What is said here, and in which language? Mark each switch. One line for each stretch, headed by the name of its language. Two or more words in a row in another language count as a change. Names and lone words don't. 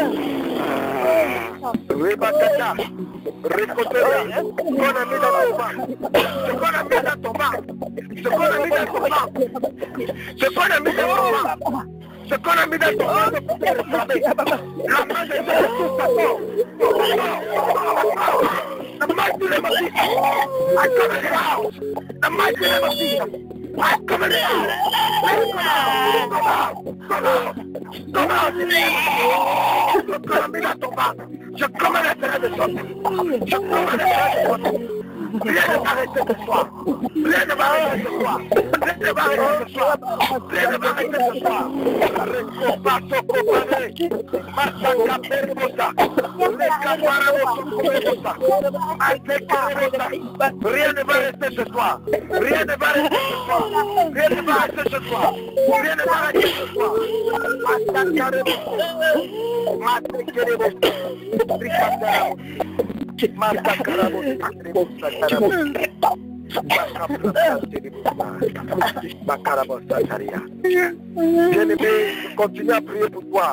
French: Rebakata, Récoteria, qu'on a mis dans ton ventre, ce qu'on a mis dans ton ventre, ce qu'on a mis dans ton ventre, ce qu'on a mis dans ton ventre, ce qu'on a mis dans ton ventre pour te réclamer, la main de Dieu, tout ça sort, la main de Dieu,
English: Jesus. I come in the house. The mighty name of Jesus. I come in the house. Come out. Come out. Come out.
French: Je commande à ton bas. Je commande à terre de sortir. Je commande à terre de sortir. Rien ne va rester ce soir. Rien ne va rester ce soir. Rien ne va rester ce soir. Rien ne va rester ce soir. Recopasso copane. Masaka permosa. Lecaparamo socomemosa. Altecaremosa. Rien ne va rester ce soir. Rien ne va rester ce soir. Rien ne va rester ce soir. Rien ne va rester ce soir. Masakaremosa. Masakaremosa. Bien-aimé, je continue à prier pour toi.